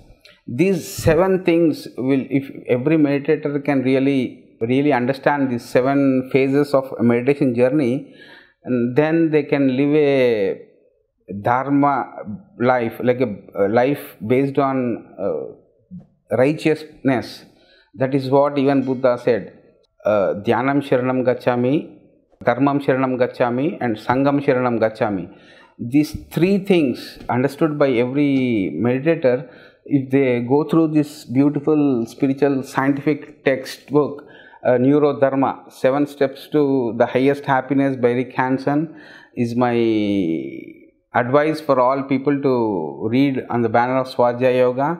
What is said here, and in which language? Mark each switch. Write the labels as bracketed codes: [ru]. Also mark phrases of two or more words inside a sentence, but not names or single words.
[en] These 7 things will, if every meditator can really understand these 7 phases of a meditation journey, and then they can live a dharma life, like a life based on righteousness. That is what even Buddha said. [pi] Dhyanam Sharanam Gacchami, Dharmam Sharanam Gacchami, and Sangam Sharanam Gacchami. [en] these three things understood by every meditator, if they go through this beautiful spiritual scientific textbook, Neurodharma, 7 Steps to the Highest Happiness by Rick Hanson, is my advice for all people to read on the banner of Svadhyaya Yoga.